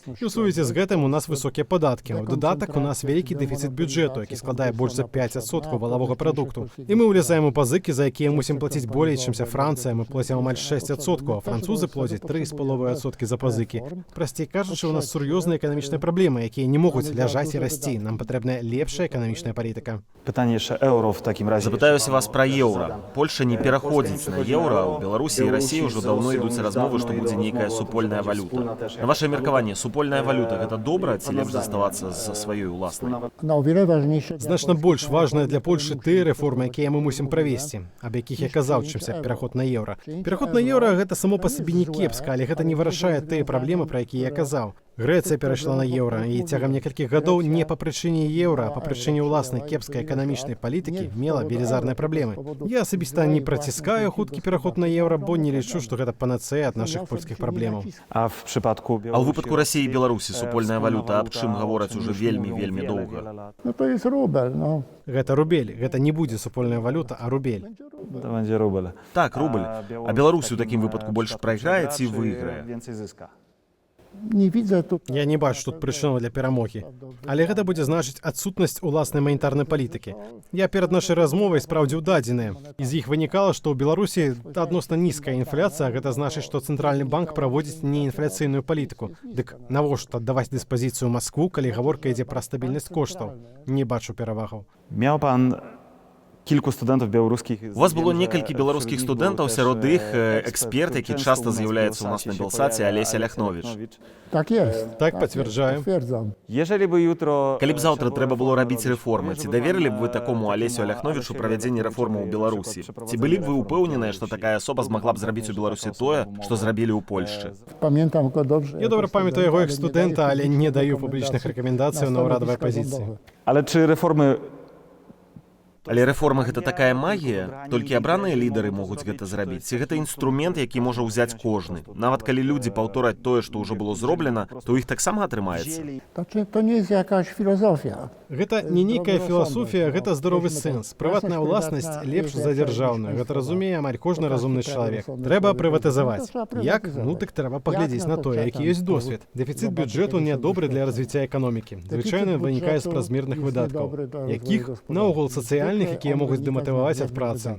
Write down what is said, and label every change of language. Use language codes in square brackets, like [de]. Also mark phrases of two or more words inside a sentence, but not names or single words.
[be] І ў сувязі з гэтым у нас высокія падаткі. У дадатак у нас вялікі дэфіцыт бюджэту, які складае больш за 5% валавога прадукту. І мы ўлезаем у пазыкі, за якія мусім плаціць болей, чымся Францыя. Мы плацім амаль 6%, а французы плацяць 3,5% за пазыкі. Прасцей кажучы, у нас сур'ёзныя эканамічныя праблемы, якія не могуць ляжаць і расці. Нам патрэбная лепшая эканамічная палітыка. [pl] Pytanie jeszcze euro w takim razie. [be] Запытаюся вас пра еўра. Польша не пераходзіць на еўра, а ў Беларусі і Расіі ўжо даўно ідуць размовы, што будзе нейкая супольная валюта. На вашае меркаванне, супольная валюта — гэта добра ці лепш заставацца за сваёй уласнай? [pl] No, o wiele ważniejsze. [be] Значна больш важная для Польшы тыя рэформы, якія мы мусім правесці, аб якіх я казаў, чымся пераход на еўра. Пераход на еўра — гэта само па сабе не кепска, але гэта не вырашае тыя праблемы, пра якія я казаў. Грэцыя перайшла на еўра, і цягам некалькіх гадоў не па прычыне еўра, а па прычыне ўласнай кепскай эканамічнай палітыкі мела велізарныя праблемы. Я асабіста не праціскаю хуткі пераход на еўра, бо не лічу, што гэта панацэя ад нашых польскіх праблемаў. [pl] A w przypadku [be] А ў выпадку Расіі і Беларусі супольная валюта, аб чым гавораць ужо вельмі доўга? [pl] No to jest rubel. No. [be] Гэта рубель, гэта не будзе супольная валюта, а рубель. [pl] To będzie rubel. [be] Так, рубль. А Беларусь у такім выпадку больш прайграе ці выйграе? [pl] Więcej zyska. Nie widzę tu. [be] Я не бачу тут прычыну для перамогі. Але гэта будзе значыць адсутнасць уласнай манетарнай палітыкі. Я перад нашай размовай спраўдзіў дадзеныя. З іх вынікала, што ў Беларусі адносна нізкая інфляцыя, гэта значыць, што цэнтральны банк праводзіць неінфляцыйную палітыку. Дык навошта аддаваць дыспазіцыю Маскву, калі гаворка ідзе пра стабільнасць коштаў? Не бачу перавагаў. [pl] Miał pan kilku studentów białoruskich. [be] У вас было некалькі беларускіх студэнтаў, сярод іх эксперт, які часта з'яўляецца ў нас на Белсаце, Алеся Ляхновіч. [pl] Tak jest. [be] Так, пацвярджаю. [pl] Potwierdzam. Jeżeli by jutro. [be] Калі б заўтра трэба было рабіць рэформы, ці даверылі б вы такому Алесю Ляхновічу правядзенне рэформаў у Беларусі? Ці былі б вы ўпэўненыя, што такая асоба змагла б зрабіць у Беларусі тое, што зрабілі ў Польшчы? [pl] Pamiętam go dobrze. [be] Я добра памятаю яго як студэнта, але не даю публічных рэкамендацыяў на ўрадавай пазіцыі. [pl] Ale czy reformy. [be] Але рэформа — гэта такая магія? Толькі абраныя лідары могуць гэта зрабіць. Ці гэта інструмент, які можа ўзяць кожны? Нават калі людзі паўтораць тое, што ўжо было зроблена, то ў іх таксама атрымаецца. [pl] To nie jest jakaś filozofia. [be] Гэта не нейкая філасофія, гэта здаровы сэнс. Прыватная ўласнасць лепш за дзяржаўную. Гэта разумее амаль кожны разумны чалавек. Трэба прыватызаваць. Як? Ну, так трэба паглядзець на тое, які ёсць досвед. Дэфіцыт бюджэту нядобры для развіцця эканомікі. Звычайна вынікае з празмерных выдаткаў, якіх наогул сацыяльных рэальных, якія могуць дэматываваць ад працы.